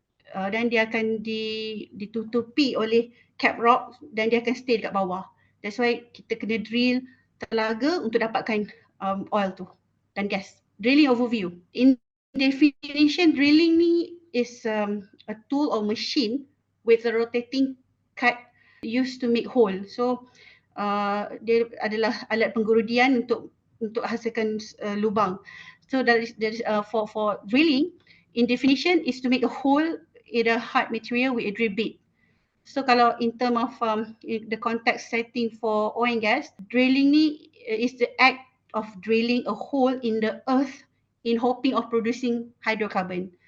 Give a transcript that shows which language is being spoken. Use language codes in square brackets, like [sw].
[ms] Dan dia akan ditutupi oleh cap rock dan dia akan stay dekat bawah. [en] That's why [ms] kita kena drill telaga untuk dapatkan oil tu dan gas. [en] Drilling overview. In definition, drilling ni is a tool or machine with a rotating cut used to make hole. [ms] So dia adalah alat penggerudian untuk hasilkan lubang. [en] So that is for drilling, in definition, is to make a hole in a hard material with a drill bit. So kalau in term of the context setting for oil and gas, drilling ni is the act of drilling a hole in the earth in hoping of producing hydrocarbon.